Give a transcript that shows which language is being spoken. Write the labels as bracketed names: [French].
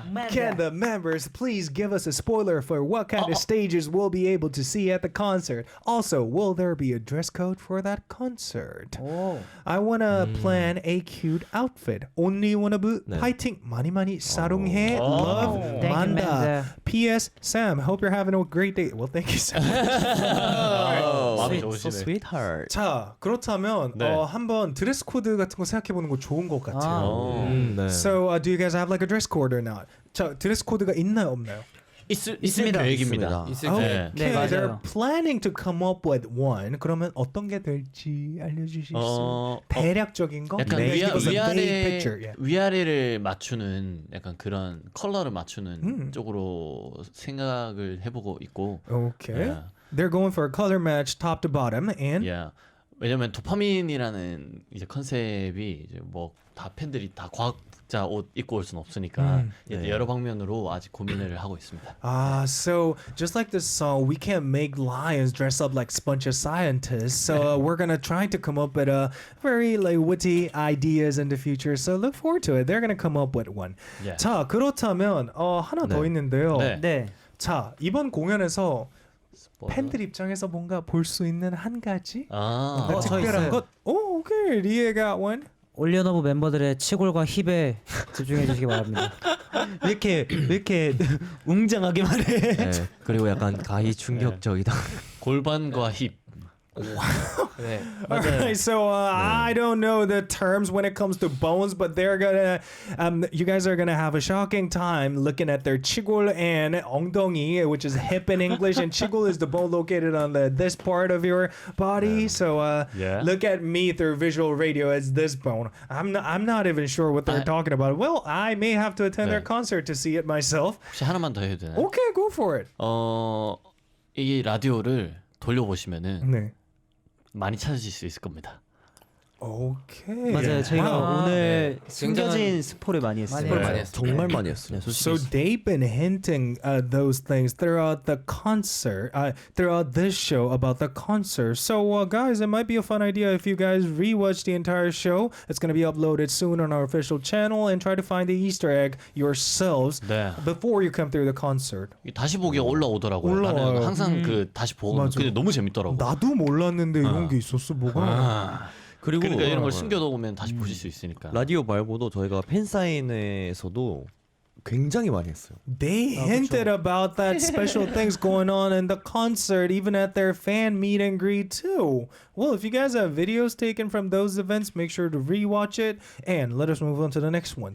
[English] Can the members please give us a spoiler for what kind of stages we'll be able to see at the concert? Also, will there be a dress code for that concert? I want to plan a cute outfit. [Korean] OnlyOneOf 파이팅 많이 많이 사랑해. [English] Love, Thank you, Manda. Manda. P.S. Sam, hope you're having a great day. Well, thank you, Sam. [Korean] 마음이 [English] So [Korean] 좋으시네. [English] sweetheart. [Korean] 자, 그렇다면 네. 한번 드레스 코드 같은 거 생각해 보는 거 좋은 것 같아요. 네. [English] So, do you guys have like a dress code or not? [Korean] 자, 드레스 코드가 있나요, 없나요? 있을 계획입니다. 있을 [English] Okay, [Korean] 때. 네, 맞아요. [English] they're planning to come up with one. [Korean] 그러면 어떤 게 될지 알려주실 수 있어요? 대략적인 거? 약간 [English] Maybe give us a vague picture. Yeah. [Korean] 위아래를 맞추는 약간 그런 컬러를 맞추는 쪽으로 생각을 해보고 있고. [English] Okay. Yeah. They're going for a color match top to bottom and Yeah. [Korean] 왜냐면 도파민이라는 이제 컨셉이 이제 뭐 다 팬들이 다 과학자 옷 입고 올 수는 없으니까 이제 여러 방면으로 아직 고민을 하고 있습니다. [English] so just like this song, we can't make lions dress up like bunch of scientists. So we're gonna try to come up with a very like witty ideas in the future. So look forward to it. They're gonna come up with one. Yeah. [Korean] 자, 그렇다면 하나 더 있는데요. 네. 네. 자, 이번 공연에서 팬들 입장에서 뭔가 볼 수 있는 한 가지 아, 뭔가 저 특별한 있어요. 것. 오, 오케이. 리에 [English] got one. [Korean] 올리원오브 멤버들의 치골과 힙에 집중해 주시기 바랍니다. 왜 이렇게 웅장하게 말해? 네. 그리고 약간 가히 충격적이다. 골반과 힙. 네. [English] All right, so I don't know the terms when it comes to bones, but they're gonna, you guys are gonna have a shocking time looking at their chigul and [Korean] 엉덩이, [English] which is hip in English, and chigul is the bone located on this part of your body. So look at me through visual radio as this bone. I'm not even sure what they're talking about. Well, I may have to attend their concert to see it myself. [Korean] 혹시 하나만 더 해도 되나요? [English] Okay, go for it. [Korean] 이 라디오를 돌려보시면은 네. 많이 찾으실 수 있을 겁니다. [English] Okay. [Korean] 맞아요. 저희가 오늘 네. 숨겨진 스포를 많이 했어요. 스포를 많이 했어요. 정말 많이 했어요. [English] So they've been hinting those things throughout the concert, throughout this show about the concert. So guys, it might be a fun idea if you guys rewatch the entire show. It's going to be uploaded soon on our official channel and try to find the Easter egg yourselves [Korean] 네. [English] before you come through the concert. [Korean] 다시 보기에 올라오더라고요. 올라와요. 나는 항상 그 다시 보고 맞아. 근데 너무 재밌더라고. 나도 몰랐는데 이런 게 있었어. 뭐가? 그리고 그러니까 이런 걸 숨겨놓으면 다시 보실 수 있으니까. 라디오 말고도 저희가 팬사인회에서도 굉장히 많이 했어요. [English] They hinted about that special things going on in the concert, even at their fan meet and greet too. Well, if you guys have videos taken from those events, make sure to rewatch it. And let us move on to the next one.